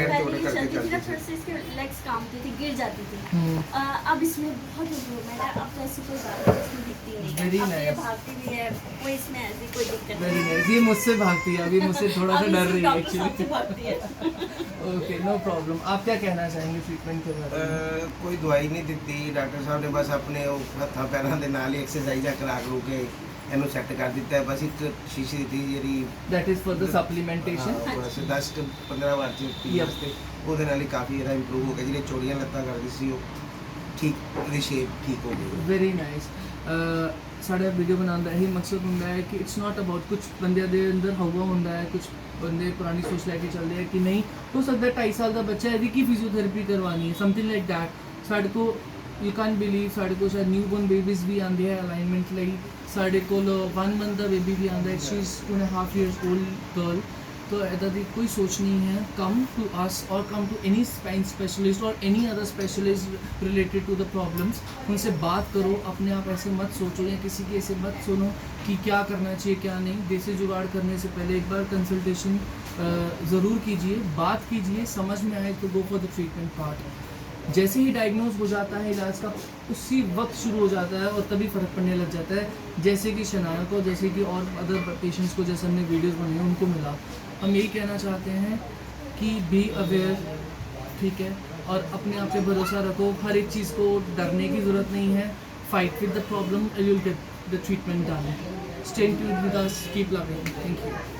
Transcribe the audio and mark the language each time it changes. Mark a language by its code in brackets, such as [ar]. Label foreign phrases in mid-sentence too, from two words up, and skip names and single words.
[hi] पहले ये चलती थी ना थोड़ी सी इसके लेग्स कांपती थी, गिर जाती थी. अब इसमें बहुत इम्प्रूवमेंट है. अब तो ऐसी कोई बात इसमें दिखती नहीं है. [en] Very [hi] अब तो ये [en] nice. [hi] भागती भी है, कोई इसमें ऐसी कोई दिक्कत [en] वेरी [hi] नहीं है. [en] नाइस. [hi] ये मुझसे भागती है, अभी मुझसे थोड़ा सा अब डर इसी रही है डॉक्टर साहब से एक्चुअली. भागती है. [en] okay, no problem. [hi] आप क्या कहना चाहेंगे ट्रीटमेंट के बारे में? [pa] ਕੋਈ ਦਵਾਈ ਨਹੀਂ ਦਿੱਤੀ ਡਾਕਟਰ ਸਾਹਿਬ ਨੇ, ਬਸ ਆਪਣੇ ਉਹ ਹੱਥਾਂ ਪੈਰਾਂ ਦੇ ਨਾਲ ਹੀ ਐਕਸਰਸਾਈਜ਼ਾਂ ਕਰਾ ਕਰੂ ਕੇ ਇਹਨੂੰ ਸੈੱਟ ਕਰ ਦਿੱਤਾ ਹੈ. ਬਸ ਇੱਕ ਸ਼ੀਸ਼ੀ ਦਿੱਤੀ ਜਿਹੜੀ [en] That is for the supplementation. [pa] ਹਾਂ, ਬਸ 10-15 ਵਾਰ ਚ ਪੀਣ ਵਾਸਤੇ, ਉਹਦੇ ਨਾਲ ਹੀ ਕਾਫੀ ਇਹਦਾ ਇੰਪਰੂਵ ਹੋ ਗਿਆ. ਜਿਹੜੀਆਂ ਚੋੜੀਆਂ ਲੱਤਾਂ ਕਰਦੀ ਸੀ ਉਹ ਠੀਕ, ਉਹਦੀ ਸ਼ੇਪ ਠੀਕ ਹੋ ਗਈ. [en] very nice. [pa] ਸਾਡਾ ਵੀਡੀਓ ਬਣਾਉਣ ਦਾ ਇਹੀ ਮਕਸਦ ਹੁੰਦਾ ਹੈ ਕਿ [en] it's not about [pa] ਕੁਝ ਬੰਦਿਆਂ ਦੇ ਅੰਦਰ ਹਵਾ ਹੁੰਦਾ ਹੈ, ਕੁਝ ਬੰਦੇ ਪੁਰਾਣੀ ਸੋਚ ਲੈ ਕੇ ਚੱਲਦੇ ਆ ਕਿ ਨਹੀਂ ਹੋ ਸਕਦਾ 2.5 ਸਾਲ ਦਾ ਬੱਚਾ ਇਹਦੀ ਕੀ ਫਿਜ਼ੀਓਥੈਰੇਪੀ ਕਰਵਾਉਣੀ ਹੈ, [en] something like that. [pa] ਸਾਡੇ ਕੋਲ [en] you can believe [pa] ਸਾਡੇ ਕੋਲ ਸ਼ਾਇਦ [en] newborn babies [pa] ਵੀ ਆਉਂਦੇ ਹੈ ਅਲਾਈਨਮੈਂਟ ਲਈ. ਸਾਡੇ ਕੋਲ 1 ਮੰਥ ਦਾ ਬੇਬੀ ਵੀ ਆਉਂਦਾ ਹੈ. [en] she is 2.5 years old girl. [hi] तो ऐसा दी कोई सोच नहीं है. [en] come to us और come to any spine specialist और any other specialist related to the problems. [hi] उनसे बात करो. अपने आप ऐसे मत सोचो या किसी के ऐसे मत सुनो कि क्या करना चाहिए क्या नहीं. देसी जुगाड़ करने से पहले एक बार कंसल्टेशन ज़रूर कीजिए, बात कीजिए, समझ में आए तो [en] go for the treatment part. [hi] जैसे ही डायग्नोज हो जाता है इलाज का उसी वक्त शुरू हो जाता है और तभी फ़र्क पड़ने लग जाता है. जैसे कि शनाया को, जैसे कि और [en] other patients [hi] को जैसे हमने वीडियोस बनाए उनको मिला. हम यही कहना चाहते हैं कि [en] be aware, [hi] ठीक है, और अपने आप पे भरोसा रखो. हर एक चीज़ को डरने की ज़रूरत नहीं है. [en] fight with the problem and you will get the treatment done. stay tuned with us, keep loving. thank you.